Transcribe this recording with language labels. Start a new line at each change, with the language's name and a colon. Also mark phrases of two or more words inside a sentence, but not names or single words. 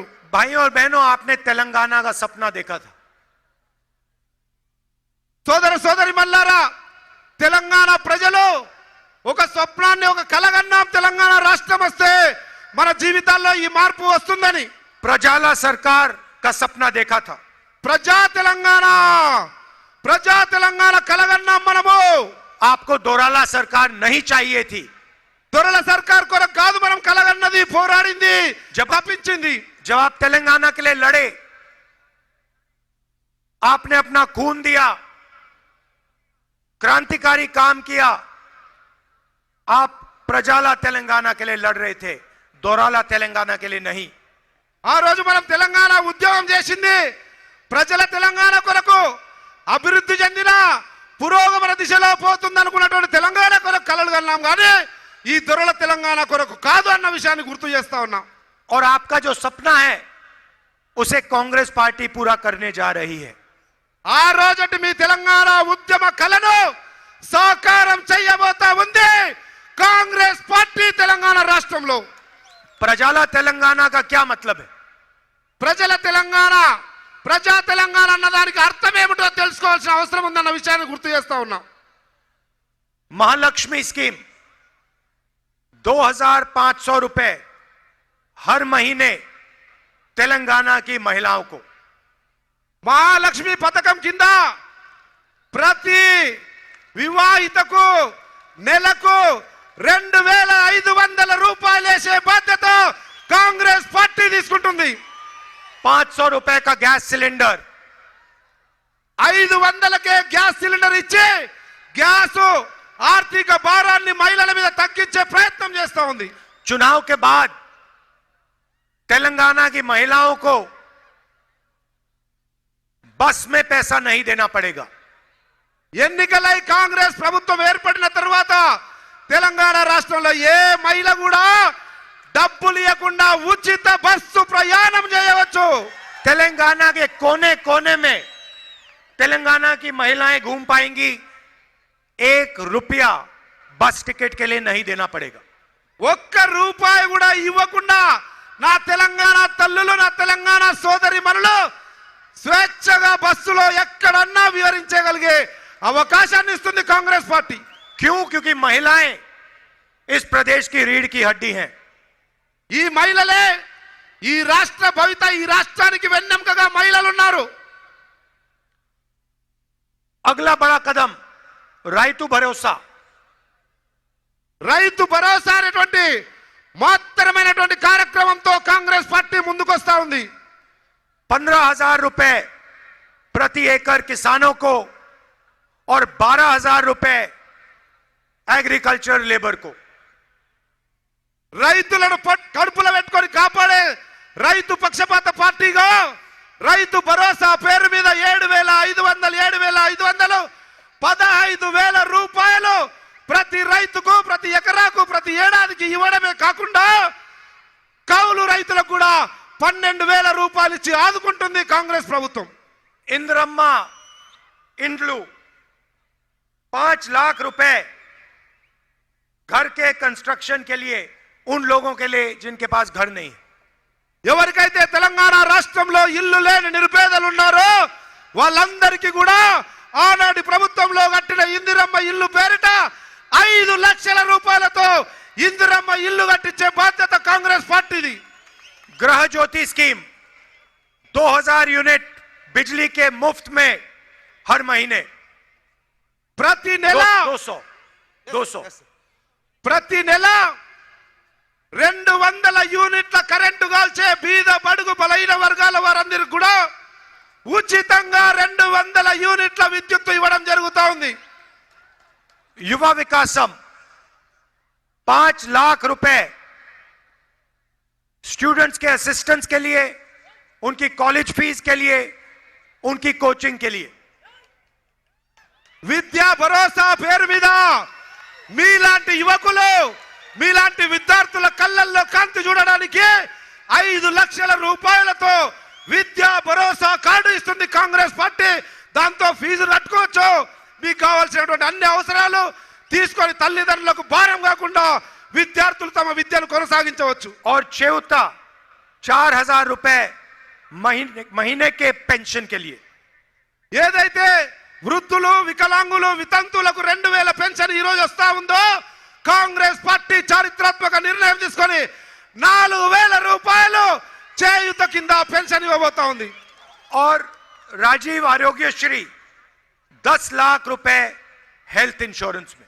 Hindi: भाइयों और बहनों, आपने तेलंगाना का सपना देखा था।
Telugu: సోదర సోదరి మల్లారా, తెలంగాణ ప్రజలు ఒక స్వప్నాన్ని, ఒక కలగన్నాం, తెలంగాణ రాష్ట్రం వస్తే మన జీవితాల్లో ఈ మార్పు వస్తుందని.
Hindi: प्रजाला सरकार का सपना देखा था।
Telugu: ప్రజా తెలంగాణ కలగన్నాం మనము.
Hindi: आपको दोराला सरकार नहीं चाहिए थी।
Telugu: దొరల సర్కార్ కొరకు కాదు మనం కలగన్నది, పోరాడింది, తప్పించింది.
Hindi: जब आप तेलंगाना के लिए लड़े, आपने अपना खून दिया, क्रांतिकारी काम किया। आप प्रजाला तेलंगाना के लिए लड़ रहे थे, दोराला तेलंगाना के लिए नहीं।
Telugu: ఆ రోజు మనం తెలంగాణ ఉద్యమం చేసింది ప్రజల తెలంగాణ కొరకు, అభివృద్ధి చెందిన పురోగమన దిశలో పోతుందనుకున్నటువంటి తెలంగాణ కొరకు కలలు కన్నాం, కానీ ఈ దొరల తెలంగాణ కొరకు కాదు అన్న విషయాన్ని గుర్తు చేస్తా ఉన్నాం.
Hindi: और आपका जो सपना है उसे कांग्रेस पार्टी पूरा करने जा रही है।
Telugu: ఆ రోజటి మీ తెలంగాణ ఉద్యమ కలను సాకారం చేయబోతా ఉంది కాంగ్రెస్ పార్టీ తెలంగాణ రాష్ట్రంలో.
Hindi: प्रजाला तेलंगाना का क्या मतलब है?
Telugu: ప్రజల తెలంగాణ, ప్రజా తెలంగాణ అన్న దానికి అర్థం ఏమిటో తెలుసుకోవాల్సిన అవసరం ఉందన్న విషయాన్ని గుర్తు చేస్తా ఉన్నాం.
Hindi: महालक्ष्मी स्कीम 2500 रुपए हर महीने तेलंगाना की महिलाओं को।
Telugu: మహాలక్ష్మి పథకం కింద ప్రతి వివాహితకు నెలకు 2500 రూపాయలు వేసే బాధ్యత కాంగ్రెస్ పార్టీ తీసుకుంటుంది.
Hindi: 500 रुपए का
English: gas cylinder,
Telugu: 500కే
English: gas cylinder
Telugu: ఇచ్చి గ్యాస్ ఆర్థిక భారాన్ని మహిళల మీద తగ్గించే ప్రయత్నం చేస్తా ఉంది.
Hindi: चुनाव के बाद तेलंगाना की महिलाओं को बस में पैसा नहीं देना पड़ेगा।
Telugu: ఎన్నికలై కాంగ్రెస్ ప్రభుత్వం ఏర్పడిన తర్వాత తెలంగాణ రాష్ట్రంలో ఏ మహిళ కూడా డబ్బులు ఇవ్వకుండా ఉచిత బస్సు ప్రయాణం చేయవచ్చు.
Hindi: तेलंगाना के कोने कोने में तेलंगाना की महिलाएं घूम पाएंगी। 1 रुपया बस टिकट के लिए नहीं देना पड़ेगा।
Telugu: 1 రూపాయి కూడా ఇవ్వకుండా నా తెలంగాణ తల్లులు, నా తెలంగాణ సోదరి మనులు స్వేచ్ఛగా బస్సులో ఎక్కడన్నా వివరించగలిగే అవకాశాన్ని ఇస్తుంది కాంగ్రెస్ పార్టీ.
Hindi: क्यों? क्योंकि महिलाएं इस प्रदेश की रीढ़ की हड्डी हैं।
Telugu: ఈ మహిళలే ఈ రాష్ట్ర భవిత, ఈ రాష్ట్రానికి వెన్నెముకగా మహిళలు ఉన్నారు.
Hindi: अगला बड़ा कदम రైతు భరోసా.
Telugu: రైతు భరోసా అనేటువంటి మహత్తరమైనటువంటి కార్యక్రమంతో కాంగ్రెస్ పార్టీ ముందుకొస్తా ఉంది.
Hindi: 15,000 रुपए प्रति एकड़ किसानों को और 12,000 रुपए
English: agriculture labour
Hindi: को।
Telugu: రైతులను కడుపులో పెట్టుకొని కాపాడే రైతు పక్షపాత పార్టీగా రైతు భరోసా పేరు మీద 7,500 15,000 రూపాయలు ప్రతి రైతుకు, ప్రతి ఎకరాకు, ప్రతి ఏడాదికి ఇవ్వడమే కాకుండా కౌలు రైతులకు కూడా 12,000 రూపాయలు ఇచ్చి ఆదుకుంటుంది కాంగ్రెస్ ప్రభుత్వం.
Hindi: इंद्रम्मा इंड्लू 5 लाख रुपए घर के कंस्ट्रक्शन के लिए उन लोगों के लिए जिनके पास घर नहीं है।
Telugu: ఎవరికైతే తెలంగాణ రాష్ట్రంలో ఇల్లు లేని నిరుపేదలు ఉన్నారో వాళ్ళందరికీ కూడా ఆనాటి ప్రభుత్వంలో కట్టిన ఇందిరమ్మ ఇల్లు పేరిట 5 లక్షల రూపాయలతో ఇందిరమ్మ ఇల్లు కట్టించే బాధ్యత కాంగ్రెస్ పార్టీది.
Hindi: गृह ज्योति स्कीम 2000 यूनिट बिजली के मुफ्त में हर महीने।
Telugu: ప్రతి నెల 200 ప్రతి నెల 200 యూనిట్ల కరెంటు కాల్చే బీద బడుగు బలైన వర్గాల వారందరికీ కూడా ఉచితంగా 200 యూనిట్ల విద్యుత్ ఇవ్వడం జరుగుతా ఉంది.
Hindi: युवा विकासम 5 लाख रुपए स्टूडेंट्स के असिस्टेंस के लिए, उनकी कॉलेज फीस के लिए, उनकी कोचिंग के लिए।
Telugu: విద్యా భరోసా పేరు మీద మీలాంటి యువకులు, మీలాంటి విద్యార్థుల కళ్ళల్లో కాంతి చూడడానికి 5 లక్షల రూపాయలతో విద్యా భరోసా కార్డు ఇస్తుంది కాంగ్రెస్ పార్టీ. దాంతో ఫీజు కట్టుకోవచ్చు, మీకు కావాల్సినటువంటి అన్ని అవసరాలు తీసుకొని తల్లిదండ్రులకు భారం కాకుండా విద్యార్థులు తమ విద్యను కొనసాగించవచ్చు.
Hindi: और चेउता 4,000 रुपए महीने के पेंशन के लिए
Telugu: ఏదైతే వృద్ధులు వికలాంగులు వితంతులకు 2,000 పెన్షన్ ఈ రోజు వస్తా ఉందో కాంగ్రెస్ పార్టీ చారిత్రాత్మక నిర్ణయం తీసుకొని 4,000 రూపాయలు చేయుత కింద పెన్షన్ ఇవ్వబోతా ఉంది.
Hindi: और राजीव आरोग्यश्री 10 लाख रुपए
English: health insurance
Hindi: में